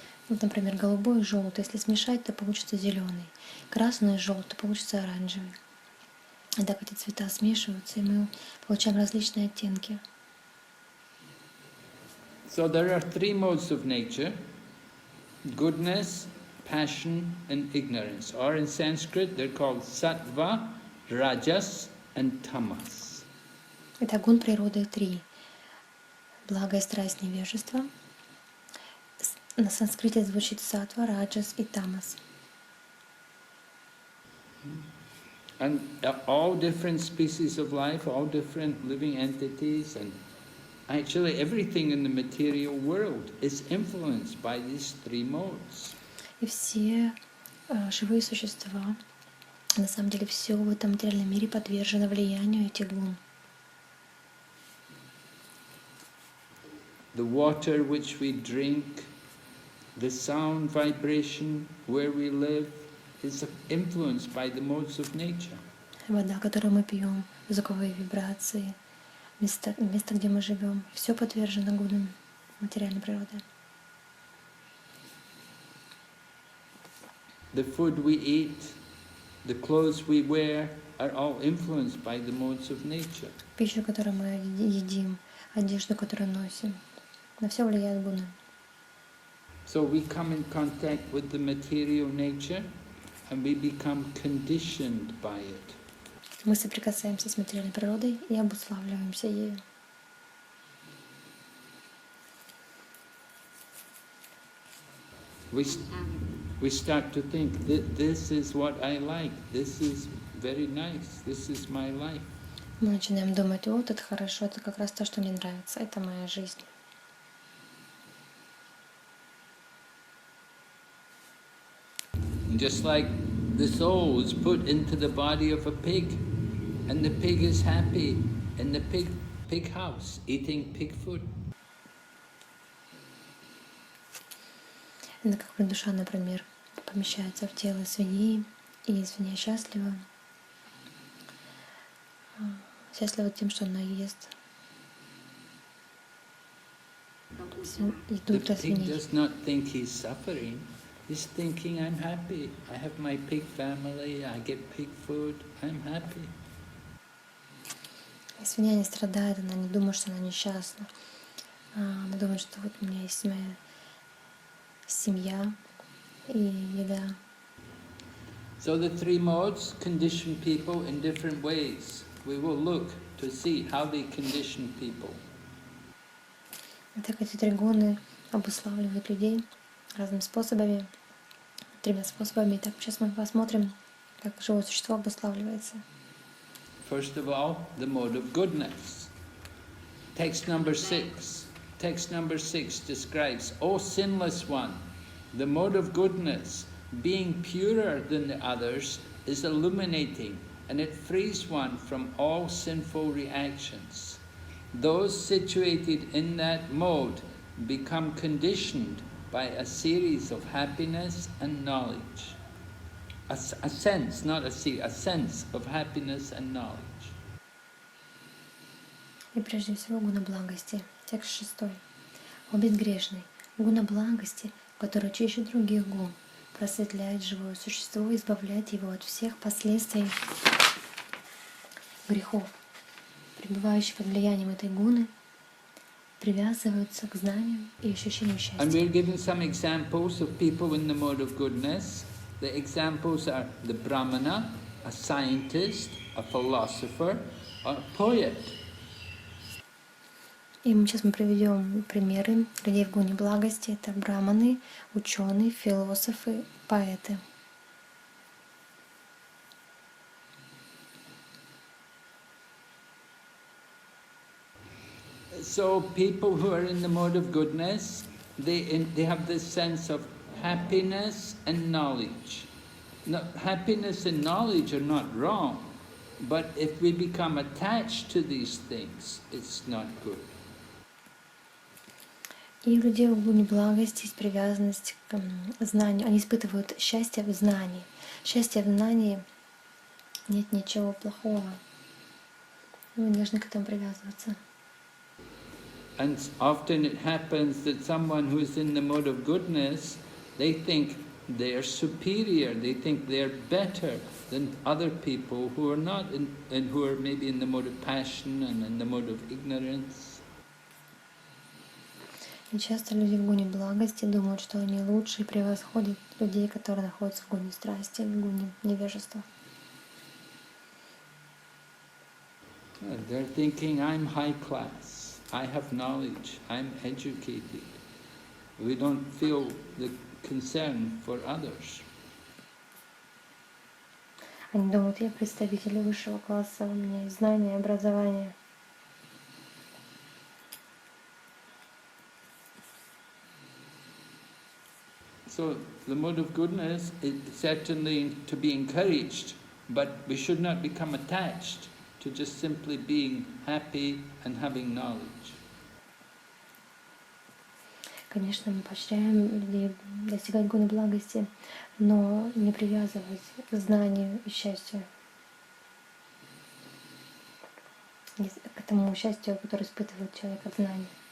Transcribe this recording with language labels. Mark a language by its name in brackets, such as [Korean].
[Russian] Вот, например, голубой и желтый. Если смешать, то получится зеленый. Красный и желтый получится оранжевый. И так эти цвета смешиваются, и мы получаем различные оттенки. [English] So there are three modes of nature: goodness, passion, and ignorance. Or in Sanskrit, they're called sattva, rajas, and tamas. [Russian] Итак, гун природы три. Благо, страсть, невежество. На санскрите звучит саттва, раджас и тамас. [English] And all different species of life, all different living entities, and actually everything in the material world is influenced by these three modes. [Russian] И все живые существа, на самом деле все в этом материальном мире подвержено влиянию этих гун. [English] The water which we drink, the sound vibration where we live, is influenced by the modes of nature. [Russian] Вода, которую мы пьем, звуковые вибрации, места, где мы живем, все подвержено гунам материальной природы. [English] The food we eat, the clothes we wear, are all influenced by the modes of nature. [Russian] Пищу, которую мы едим, одежду, которую носим, на все влияют гуны. [English] So we come in contact with the material nature and we become conditioned by it. [Russian] Мы соприкасаемся с материальной природой и обуславливаемся ею. [English] We start to think that this is what I like, this is very nice, this is my life. [Russian] Мы начинаем думать: вот это хорошо, это как раз то, что мне нравится, это моя жизнь. [English] Just like the soul is put into the body of a pig, and the pig is happy in the pig house, eating pig food. [Russian] Это как душа, например, помещается в тело свиньи, и свинья счастлива. Счастлива тем, что она ест еду для [English] The pig [Russian] свиней. [English] does not think he's suffering. He's thinking, I'm happy. I have my pig family, I get pig food, I'm happy. [Russian] И свинья не страдает, она не думает, что она несчастна. Она думает, что вот у меня есть моя семья и еда. [English] So the three modes condition people in different ways. We will look to see how they condition people. [Russian] Так эти три гуны обуславливают людей разными способами, тремя способами. Так сейчас мы посмотрим, как живое существо обуславливается. [English] First of all, the mode of goodness. Text number 6. Text number 6 describes, O sinless one, the mode of goodness, being purer than the others, is illuminating, and it frees one from all sinful reactions. Those situated in that mode become conditioned by a series of happiness and knowledge. A sense, not a series, a sense of happiness and knowledge. [Russian] И прежде всего гуна благости. Текст 6. О безгрешный, гуна благости, который чище других гун, просветляет живое существо и избавляет его от всех последствий грехов. Пребывающие под влиянием этой гуны привязываются к знанию и ощущению счастья. [English] And we're given some examples of people in the mode of goodness. The examples are the Brahmana, a scientist, a philosopher, or a poet. [Russian] И сейчас мы приведем примеры людей в гуне благости. Это браманы, ученые, философы, поэты. [English] So people who are in the mode of goodness, they have this sense of happiness and knowledge. Now, happiness and knowledge are not wrong, but if we become attached to these things, it's not good. [Russian] И у людей в гуне благости есть привязанность к знанию. Они испытывают счастье в знании. Счастье в знании нет ничего плохого. Мы не должны к этому привязываться. [English] And often it happens that someone who is in the mode of goodness, they think they are superior, they think they are better than other people who are not and who are maybe in the mode of passion and in the mode of ignorance. [Russian] И часто люди в гуне благости думают, что они лучше и превосходят людей, которые находятся в гуне страсти, в гуне невежества. [English] They're thinking, I'm high class, I have knowledge, I'm educated. We don't feel the concern for others. [Russian] Они думают, я представитель высшего класса, у меня есть знания, образование. [English] So the mode of goodness is certainly to be encouraged, but we should not become attached to just simply being happy and having knowledge. [Russian] Конечно, мы поощряем людей достигать гуна благости, но не привязывать к знанию и счастью. К этому счастью, которое испытывает человек от знаний.